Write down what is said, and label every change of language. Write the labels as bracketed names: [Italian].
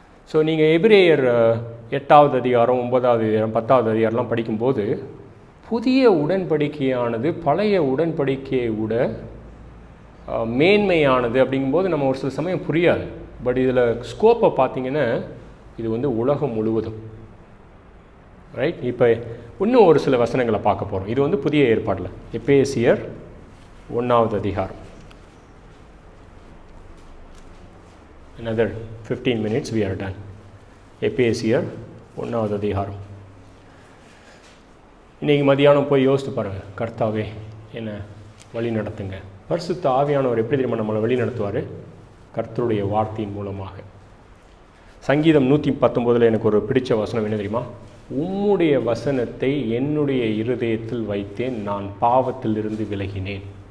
[Tamil] So நீங்கள் எபிரேயர் 8வது அதிகாரம், 9வது அதிகாரம், 10வது அதிகாரம்லாம் படிக்கும்போது புதிய உடன்படிக்கையானது பழைய உடன்படிக்கையை விட மேன்மையானது அப்படிங்கும்போது நம்ம ஒரு சில சமயம் புரியாது. பட் இதில் ஸ்கோப்பை பார்த்தீங்கன்னா இது உலகம் முழுவதும். ரைட், இப்போ இன்னும் ஒரு சில வசனங்களை பார்க்க போகிறோம். இது புதிய ஏற்பாட்டில் எபேசியர் 1வது அதிகாரம். [English] another 15 minutes we are done. [Tamil] எபேசியர் 1வது அதிகாரம். இன்றைக்கி மதியானம் போய் யோசித்து பாருங்கள், கர்த்தாவே என்ன வழி நடத்துங்க. பரிசுத்த ஆவியானவர் எப்படி தெரியுமா நம்மளை வழி நடத்துவார்? கர்த்தருடைய வார்த்தையின் மூலமாக. சங்கீதம் 119 எனக்கு ஒரு பிடிச்ச வசனம் என்ன தெரியுமா? உம்முடைய வசனத்தை என்னுடைய இருதயத்தில் வைத்தேன், நான் பாவத்திலிருந்து விலகினேன்.